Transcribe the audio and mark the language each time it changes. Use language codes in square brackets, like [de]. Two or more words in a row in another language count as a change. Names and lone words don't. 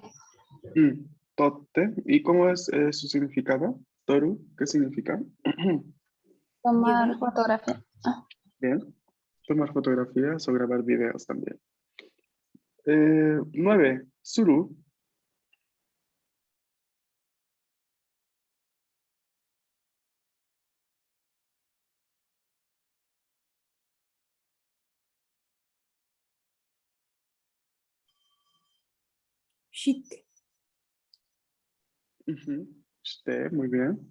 [es] Tote. ¿Y cómo es su significado? Toru, ¿qué significa? Tomar Llevar. fotografía. Ah, Bien. Tomar fotografías o grabar videos también. 9. Suru. Shite. Ujú. Shite, muy bien.